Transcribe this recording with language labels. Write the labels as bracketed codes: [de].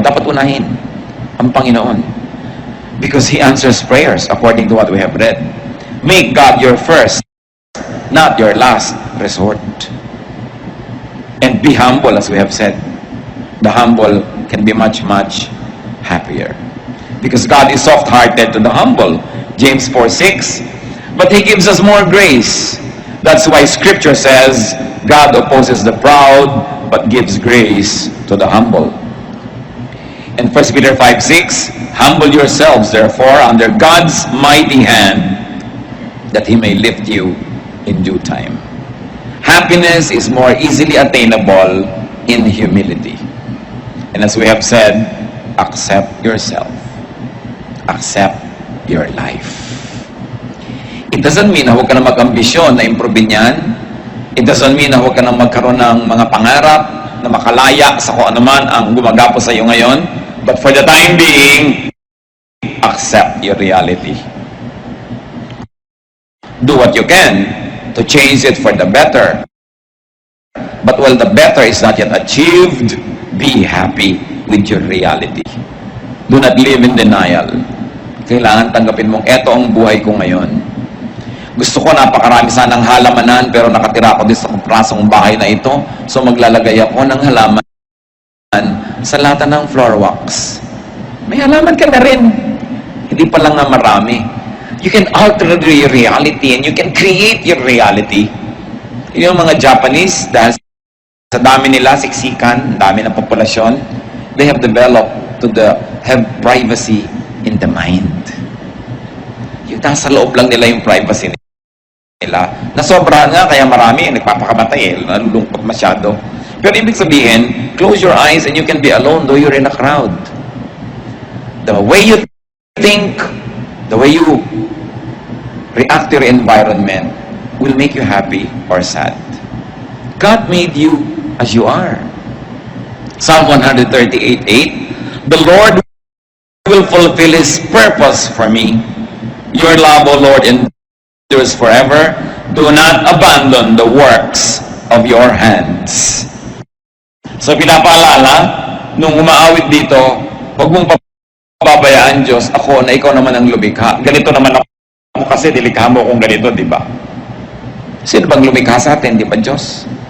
[tl] Dapat unahin ang Panginoon. [en] Because He answers prayers according to what we have read. Make God your first, not your last resort. And be humble, as we have said. The humble can be much, much happier. Because God is soft-hearted to the humble. James 4:6. But He gives us more grace. That's why Scripture says, God opposes the proud, but gives grace to the humble. And 1 Peter 5:6, humble yourselves, therefore, under God's mighty hand, that He may lift you in due time. Happiness is more easily attainable in humility. And as we have said, accept yourself. Accept your life. It doesn't mean [tl] na huwag ka na mag-ambisyon na improvein yan. [en] It doesn't mean [tl] na huwag ka na magkaroon ng mga pangarap na makalaya sa kung ano man ang gumagapo sa iyo ngayon. [en] But for the time being, accept your reality. Do what you can to change it for the better. But while the better is not yet achieved, be happy with your reality. Do not live in denial. [tl] Kailangan tanggapin mong eto ang buhay ko ngayon. Gusto ko napakarami sanang halamanan pero nakatira ako din sa prasong bahay na ito. So maglalagay ako ng halaman sa lata ng floor wax. May halaman ka na rin. Hindi pa lang na marami. [en] You can alter your reality and you can create your reality. [tl] Yung mga Japanese, dahil sa dami nila, siksikan, dami ng populasyon, [en] they have developed have privacy in the mind. [tl] Yung nasa loob lang nila yung privacy nila. Nasobrahan nga, kaya marami, nagpapakamatay, nalulungkot masyado. Pero ibig sabihin, [en] close your eyes and you can be alone though you're in a crowd. The way you think, the way you react to your environment will make you happy or sad. God made you as you are. Psalm 138:8, the Lord will fulfill His purpose for me. Your love, O Lord, endures forever. Do not abandon the works of your hands. [tl] So pinapaalala, nung umaawit dito, huwag mong pababayaan, Diyos, ako na ikaw naman ang lumikha. Ganito naman ako kasi nilikha mo kung ganito, di ba? Sino bang lumikha sa atin, di ba, Diyos?